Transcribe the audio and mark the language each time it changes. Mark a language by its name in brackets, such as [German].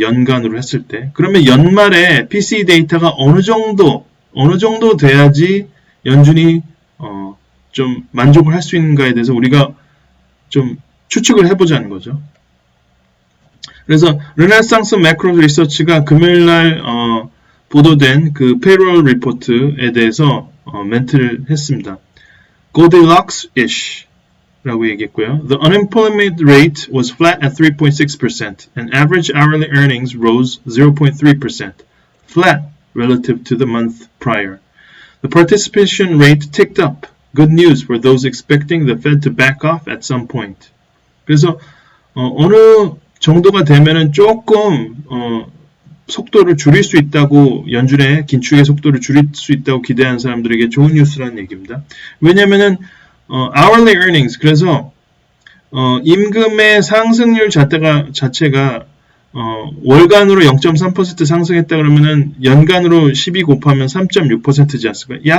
[Korean] 연간으로 했을 때. 그러면 연말에 PC 데이터가 어느 정도 돼야지 연준이 좀 만족을 할 수 있는가에 대해서 우리가 좀 추측을 해보자는 거죠. 그래서 르네상스 매크로 리서치가 금요일날 보도된 그 페이롤 리포트에 대해서 멘트를 했습니다. Goldilocks-ish 라고 얘기했고요. [English] The unemployment rate was flat at 3.6% and average hourly earnings rose 0.3%, flat relative to the month prior. The participation rate ticked up. Good news for those expecting the Fed to back off at some point. [Korean] 그래서 어느 정도가 되면은 조금 속도를 줄일 수 있다고, 연준의 긴축의 속도를 줄일 수 있다고 기대하는 사람들에게 좋은 뉴스라는 얘기입니다. 왜냐면은 hourly earnings, 그래서 임금의 상승률 자체가 월간으로 0.3% 상승했다 그러면은 연간으로 12 곱하면 3.6%지 않습니까?